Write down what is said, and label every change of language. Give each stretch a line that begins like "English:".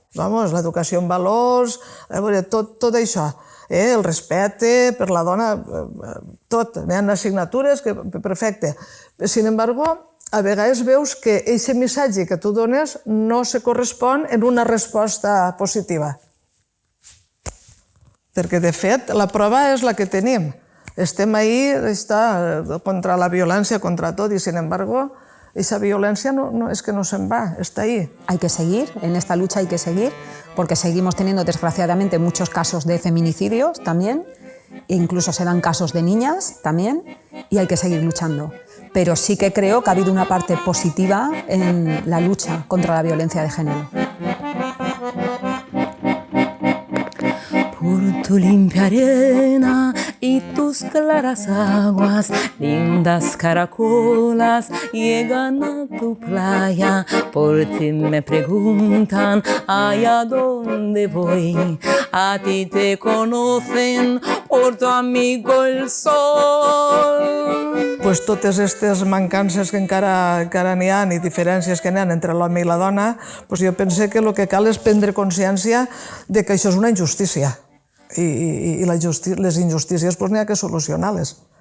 Catalan: Vamos, l'educació en valors, tot això, el respecte per la dona, tot. Hi ha assignatures que, perfecte.
Spanish: Sin embargo,
Catalan: a vegades veus que aquest missatge que tu dones no se correspon en una resposta positiva. Perquè, de fet, la prova és la que tenim. Estem ahí contra la violència, contra tot,
Spanish: y sin embargo, esa violencia es que no se va, está ahí. Hay que seguir, en esta lucha hay que seguir, porque seguimos teniendo desgraciadamente muchos casos de feminicidios también, e incluso se dan casos de niñas también, y hay que seguir luchando. Pero sí que creo que ha habido una parte positiva en la lucha contra la violencia de género. Por tu limpia arena y tus claras aguas, lindas caracolas llegan a tu playa. Por ti me preguntan, ¿ay a dónde voy? A ti te conocen por tu amigo el sol.
Catalan: Pues totes aquestes mancances que encara n'hi ha i diferències que n'hi ha entre l'home i la dona, pues jo penso que el que cal és prendre consciència de que això és una injustícia. I les injustícies n'hi ha que solucionar-les.